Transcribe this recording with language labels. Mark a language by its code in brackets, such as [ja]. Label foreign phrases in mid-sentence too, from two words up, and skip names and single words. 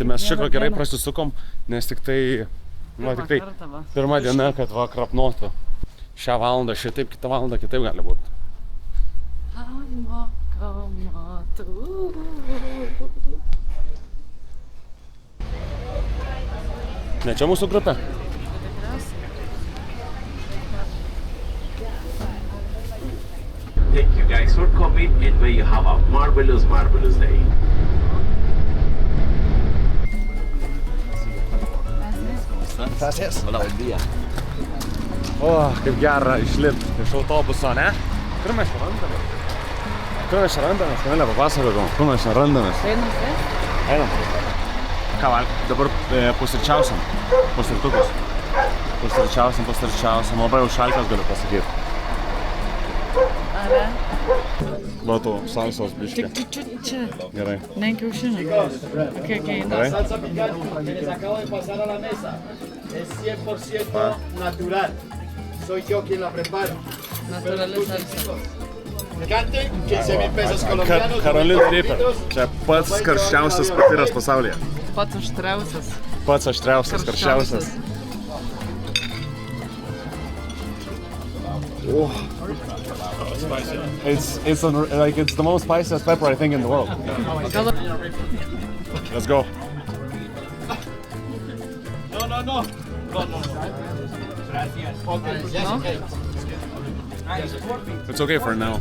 [lt] Tai mes iš tikrųjų gerai prasisukom, nes tik tai pirma diena, kad va krapnuotų. Šią valandą šitaip, kitą valandą kitaip gali būti. Ne čia mūsų grupė? [en] Thank you guys for coming and may you have a marvelous day. [es] Gracias. Hola, buen día. [lt] O, kaip gera išlipti iš autobuso, ne? Kur mes čia randamės? Kamilė, papasakotum, kur mes čia randamės? Einam. Ką val? Dabar pusryčiausiam. Pusrytukus. Pusryčiausiam. Labai jau šaltas galiu pasakyti. Are? Matau, salsos biškį. Čia. Gerai. Ne kiaušinių. Gerai. [es] salsa picante que les acabo de pasar a la mesa es 100% natural. Soy yo quien la preparo. [lt] Natūrali salsa. [es] Picante, 15,000 pesos colombianos. Carolina Reaper. [lt] Čia pats karščiausias patyras pasaulyje. Pats aštriausias. Pats aštriausias, karščiausias. Oh. [en] It's the most spiciest pepper I think in the world. Let's go. No. It's okay for now.